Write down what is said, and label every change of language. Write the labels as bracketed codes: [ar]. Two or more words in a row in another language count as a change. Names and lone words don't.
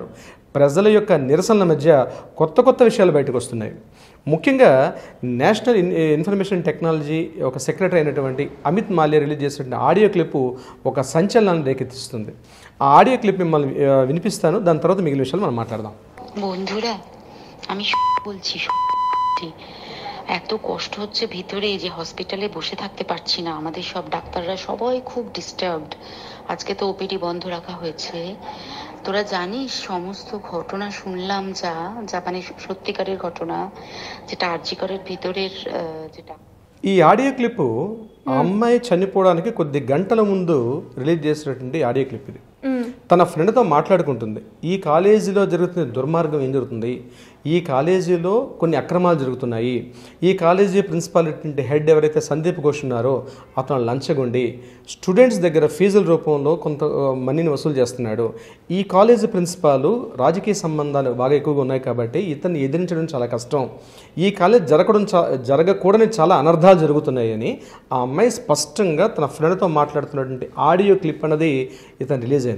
[te] ప్రజల యొక్క నిరసనల మధ్య కొత్త విషయాలు బయటకు వస్తున్నాయి. ముఖ్యంగా [en] National Information Technology [te] ఒక సెక్రటరీ అయినటువంటి అమిత్ మాల్యా రిలీజ్ చేసినటువంటి [en] audio clip [te] ఒక సంచలనాన్ని రేకెత్తిస్తుంది. ఆ [en] audio clip [te] మిమ్మల్ని వినిపిస్తాను, దాని తర్వాత మిగిలిన విషయాలు మనం మాట్లాడదాం. [bn] বন্ধুরা, আমি বলছি এত কষ্ট হচ্ছে ভিতরে যে হসপিটালে বসে থাকতে পারছি না। আমাদের সব ডাক্তাররা সবাই খুব ডিস্টার্বড। আজকে তো ওপিডি বন্ধ রাখা হয়েছে। তোরা জানিস সমস্ত ঘটনা শুনলাম যা মানে সত্যিকারের ঘটনা, যেটা আরজিকরের ভিতরের যেটা [te] ఈ [en] audio clip [te] అమ్మాయి చనిపోవడానికి కొద్ది గంటల ముందు రిలీజ్ చేసినటువంటి [en] audio clip [te] ఇది. తన ఫ్రెండ్తో మాట్లాడుకుంటుంది. ఈ కాలేజీలో జరుగుతున్న దుర్మార్గం ఏం జరుగుతుంది, ఈ కాలేజీలో కొన్ని అక్రమాలు జరుగుతున్నాయి, ఈ కాలేజీ ప్రిన్సిపాల్ హెడ్ ఎవరైతే సందీప్ ఘోష్ ఉన్నారో అతను లంచగొండి స్టూడెంట్స్ దగ్గర ఫీజుల రూపంలో కొంత మనీని వసూలు చేస్తున్నాడు, ఈ కాలేజీ ప్రిన్సిపాల్ రాజకీయ సంబంధాలు బాగా ఎక్కువగా ఉన్నాయి కాబట్టి ఇతన్ని ఎదిరించడం చాలా కష్టం, ఈ కాలేజ్ జరగకూడని చాలా అనర్థాలు జరుగుతున్నాయని ఆ అమ్మాయి స్పష్టంగా తన ఫ్రెండ్తో మాట్లాడుతున్నటువంటి [en] audio clip [te] అన్నది ఇతను రిలీజ్ అయింది.